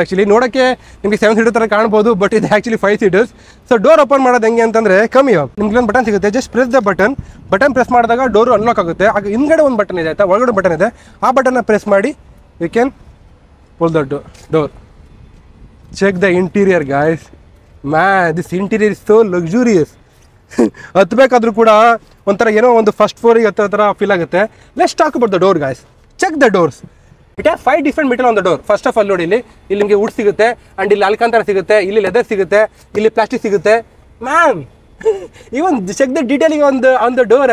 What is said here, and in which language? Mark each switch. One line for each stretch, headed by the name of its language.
Kannada: Actually ನೋಡೋಕ್ಕೆ ನಿಮಗೆ 7 seater ತರ ಕಾಣ್ಬೋದು, ಬಟ್ ಇದು actually 5 seaters. So door open ಮಾಡೋದು ಹೆಂಗೆ ಅಂತಂದ್ರೆ ಕಮ್ಮಿ, ನಿಮ್ಗೆ ಒಂದು ಬಟನ್ ಸಿಗುತ್ತೆ.
English: just press the button
Kannada: press ಮಾಡಿದಾಗ ಡೋರ್ ಅನ್ಲಾಕ್ ಆಗುತ್ತೆ. ಆಗ ಹಿಂದ್ಗಡೆ ಒಂದು ಬಟನ್ ಇದೆ, ಆಯ್ತಾ, ಒಳಗಡೆ ಬಟನ್ ಇದೆ. ಆ ಬಟನ್ನ ಪ್ರೆಸ್ ಮಾಡಿ
English: You can pull the door. Check the interior guys. Man, this interior is so luxurious.
Kannada: ಹತ್ಬೇಕಾದ್ರೂ ಕೂಡ ಒಂಥರ ಏನೋ ಒಂದು ಫಸ್ಟ್ ಫ್ಲೋರಿಗೆ ಹತ್ತೋ ಥರ ಫೀಲ್ ಆಗುತ್ತೆ.
English: Let's talk about the door guys. Check the doors. It has 5 different metal on the door.
Kannada: First of all ನೋಡಿ, ಇಲ್ಲಿ ನಿಮಗೆ ವುಡ್ ಸಿಗುತ್ತೆ, ಅಂಡ್ ಇಲ್ಲಿ ಅಲ್ಕಾಂತರ ಸಿಗುತ್ತೆ, ಇಲ್ಲಿ ಲೆದರ್ ಸಿಗುತ್ತೆ, ಇಲ್ಲಿ ಪ್ಲಾಸ್ಟಿಕ್ ಸಿಗುತ್ತೆ.
English: Ma'am even check the detailing on the door.